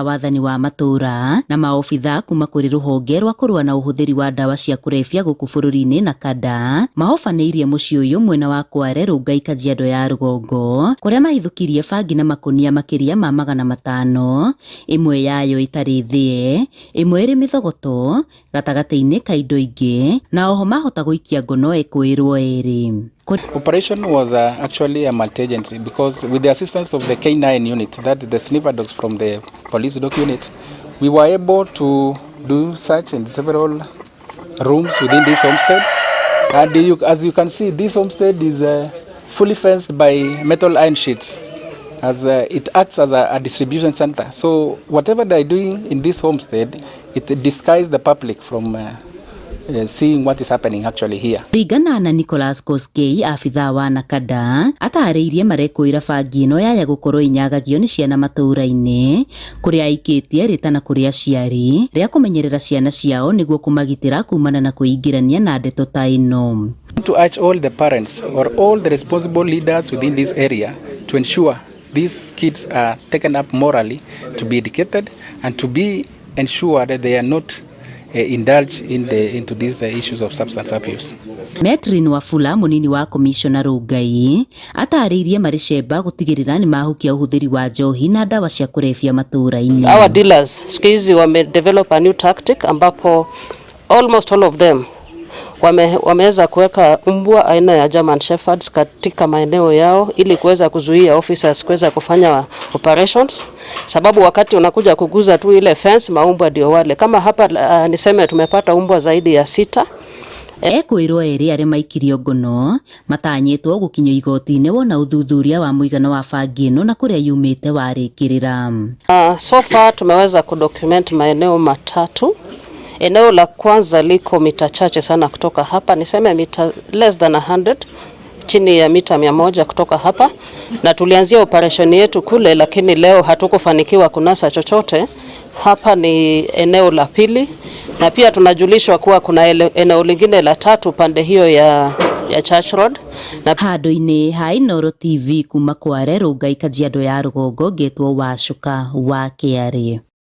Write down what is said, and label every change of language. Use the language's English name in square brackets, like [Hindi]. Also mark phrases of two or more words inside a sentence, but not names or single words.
[Kikuyu] wathani wa matura na maofitha kuma kuri ruhonge rwa kurua na uhuthiri wa ndawa cia kurefia guku bururi-ini na kada mahofaniirie mucii uyu mwena wa Kware, Rongai, Kajiado ya rugongo kuria mahithukirie bangi na makunia makiria ma 500, imwe yayo itari thie, imwe iri mithogoto gatagati-ini ka indo ingi, na oho mahota guikia ngono ekwirwo eri. [English] Operation was actually a multi-agency because with the assistance of the K9 unit, that's the sniffer dogs from the police dog unit, we were able to do search in several rooms within this homestead. And as you can see, this homestead is fully fenced by metal iron sheets, as it acts as a distribution center. So whatever they're doing in this homestead, it disguises the public from seeing what is happening actually here. [Kikuyu] Ringana na Nicholas Koskei, afitha wa Nakada, atariirie marekwira bangi ino yaya gukorwo inyagagio ni ciana matura-ini kuria aikitie ritana kuria ciari ria kumenyerera ciana ciao niguo kumagitira kumana na kuingirania na ndeto ta ino. [English] To urge all the parents or all the responsible leaders within this area to ensure these kids are taken up morally, to be educated and to be ensured that they are not indulge into these issues of substance abuse. [Kikuyu] Metrin Wafula, munini wa Commissioner Rongai, atariirie maricemba gutigirira ni mahukia uhuthiri wa njohi na dawa cia kurefia matura-ini. [English] Our dealers [Swahili] siku hizi wame [English] develop a new tactic [Swahili] ambapo [English] almost all of them [Swahili] wameweza kuweka mbwa aina ya German Shepherds katika maeneo yao ili kuweza kuzuia officers kuweza kufanya operations, sababu wakati unakuja kuguza tu ile fence maumbwa ndio wale. Kama hapa niseme tumepata umbwa zaidi ya 6. [Kikuyu] Ekwirwo eri aria maikirio ngono matanyitwo gukinywo igoti-ini wona uthuthuria wa muigana wa bangi ino na kuria yumite warikirira. [English] So far [Swahili] tumeweza kudocument maeneo matatu. Eneo la kwanza liko mita chache sana kutoka hapa, niseme mita [English] less than [Swahili] 100, chini ya mita 100 kutoka hapa, na tulianzia operation yetu kule, lakini leo hatukufanikiwa kunasa chochote. Hapa ni eneo la pili, na pia tunajulishwa kuwa kuna eneo lingine la tatu pande hiyo ya Church Road. [Kikuyu] Na hado-ini ha Inooro TV kuma Kware, Rongai, Kajiado ya rugongo, Getwo Wacuka wa KRA.